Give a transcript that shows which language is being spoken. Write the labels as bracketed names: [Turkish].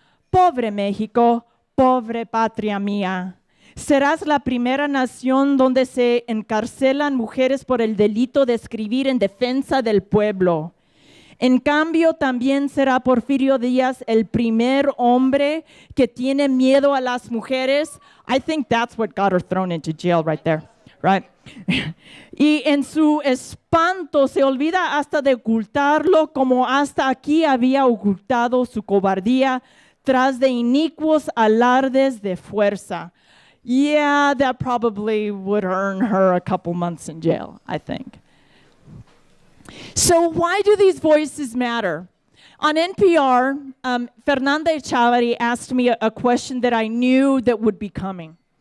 [Spanish] Pobre México, pobre patria mía. Serás la primera nación donde se encarcelan mujeres por el delito de escribir en defensa del pueblo. En cambio, también será Porfirio Díaz el primer hombre que tiene miedo a las mujeres. [English] I think that's what got her thrown into jail right there, right? [Spanish] Y en su espanto se olvida hasta de ocultarlo, como hasta aquí había ocultado su cobardía tras de inicuos alardes de fuerza. [English] Yeah, that probably would earn her a couple months in jail, I think. So why do these voices matter? On NPR, Fernanda Echavarri asked me a question that I knew that would be coming.